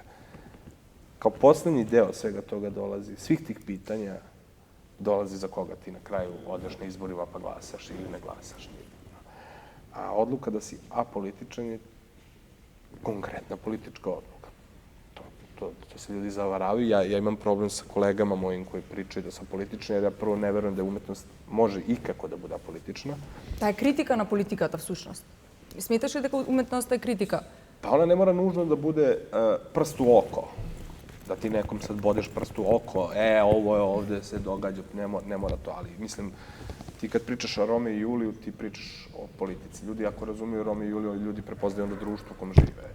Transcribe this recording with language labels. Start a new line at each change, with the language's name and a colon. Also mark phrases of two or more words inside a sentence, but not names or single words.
Serbian: Kao poslednji deo svega toga dolazi, svih tih pitanja, dolazi za koga ti na kraju odeš na izborima pa glasaš ili ne glasaš. A odluka da si apolitičan je konkretna politička odluka. To se ljudi zavaravaju. Ja imam problem sa kolegama mojim koji pričaju da sam političan, jer ja prvo ne verujem da umetnost može ikako da bude apolitična.
Macedonian: Таа е критика на политиката всушност. Сметаш ли дека уметноста е критика?
Serbian: Pa ona ne mora nužno da bude prst u oko. Da ti nekom sad bodeš prst u oko, ovo je ovde se događa, ne mora to, ali mislim, Ti kad pričaš o Romeo i Juliju, ti pričaš o politici. Ljudi ako razumiju Romeo i Juliju, ljudi prepoznaju onda društvo u kom žive.